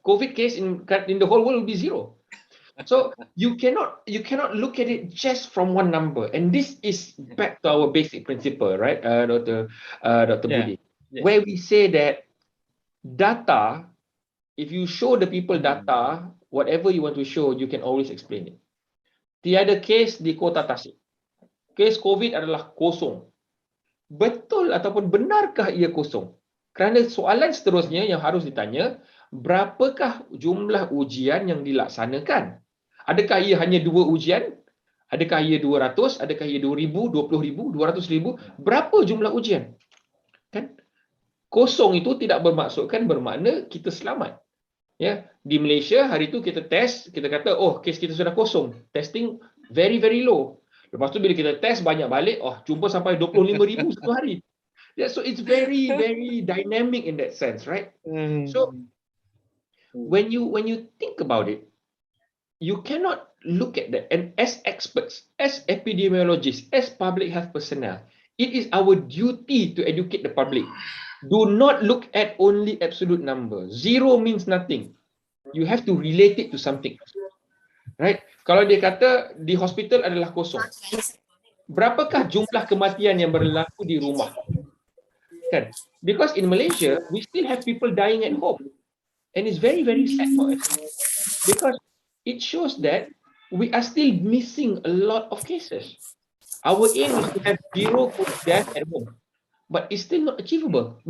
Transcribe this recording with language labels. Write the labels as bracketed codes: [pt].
[en] COVID case in the whole world will be 0. So you cannot look at it just from one number. And this is back to our basic principle, right, Dr. Budi, where we say that data, if you show the people data, whatever you want to show, you can always explain it. [ms] Tiada case di Kota Tasik. Kes COVID adalah kosong. Betul ataupun benarkah ia kosong? Kerana soalan seterusnya yang harus ditanya, berapakah jumlah ujian yang dilaksanakan? Adakah ia hanya 2 ujian? Adakah ia 200? Adakah ia 2,000, 20,000, 200,000? Berapa jumlah ujian? Kan? Kosong itu tidak bermakna kita selamat. Ya, di Malaysia hari itu kita test, kita kata oh kes kita sudah kosong. [en] Testing very low. [ms] Lepas tu bila kita test banyak balik, oh jumpa sampai 25,000 satu hari. [en] Yeah, so it's very dynamic in that sense, right? So when you think about it, you cannot look at that. And as experts, as epidemiologists, as public health personnel, it is our duty to educate the public. Do not look at only absolute number. 0 means nothing. You have to relate it to something, right? [ms] Kalau dia kata di hospital adalah kosong, berapakah jumlah kematian yang berlaku di rumah? Kan? [en] Because in Malaysia, we still have people dying at home, and it's very sad for us because it shows that we are still missing a lot of cases. Our aim is to have 0 death at home, but it's still not achievable.